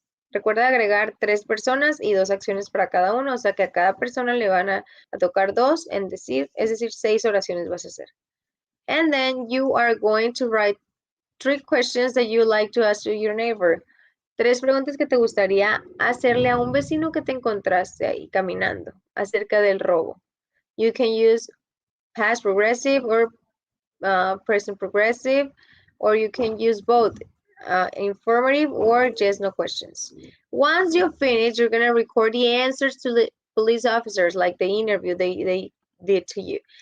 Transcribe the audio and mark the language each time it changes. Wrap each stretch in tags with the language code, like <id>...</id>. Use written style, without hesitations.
<es>Recuerda agregar 3 personas y 2 acciones para cada uno, o sea que a cada persona le van a tocar 2 en decir, es decir, 6 oraciones vas a hacer.</es> <en>And then you are going to write 3 questions that you like to ask to your neighbor.</en> <es>3 preguntas que te gustaría hacerle a un vecino que te encontraste ahí caminando acerca del robo.</es> <en>You can use past progressive or present progressive, or you can use both informative or just no questions. Once you finish, you're going to record the answers to the police officers, like the interview they did to you.</en>